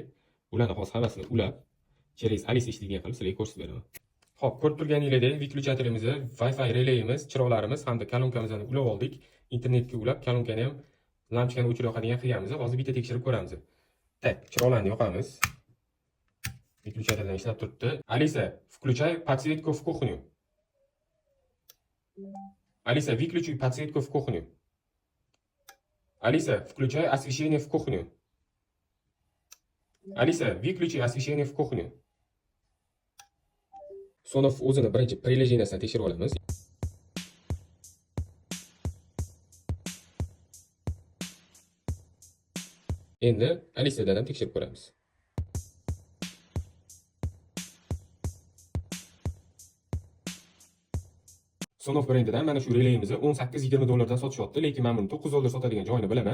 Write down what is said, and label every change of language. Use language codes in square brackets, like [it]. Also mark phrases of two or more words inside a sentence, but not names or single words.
[uz] Ularni hozir hammasini ulab, через Alice ishlaydigan qilib sizlarga ko'rsatib beraman. Xo'p, ko'rib turganingizdek, vyuklyatorimizni, Wi-Fi relayimiz, chiroqlarimizni hamda kolonkamizni ulab oldik. Internetga ulab, kolonkani ham lampochkani o'chirib yoqadigan qilganmiz. Hozir bitta tekshirib ko'ramiz. Tak, chiroqlarni yoqamiz. Выключатель ishlab turibdi. Alisa, [ru] включай подсветку в кухню. Алиса, выключи подсветку в кухню. Алиса, включай освещение в кухню. Алиса, выключи освещение в кухню. [uz] Sonoff o'zini birinchi приложениесini tekshirib olamiz. Endi Alisadan ham tekshirib ko'ramiz. Sonoff brendidan mana shu relayimizni 18-20 dollardan sotishyapti, lekin men buni 9 dollar sotadigan joyini bilaman.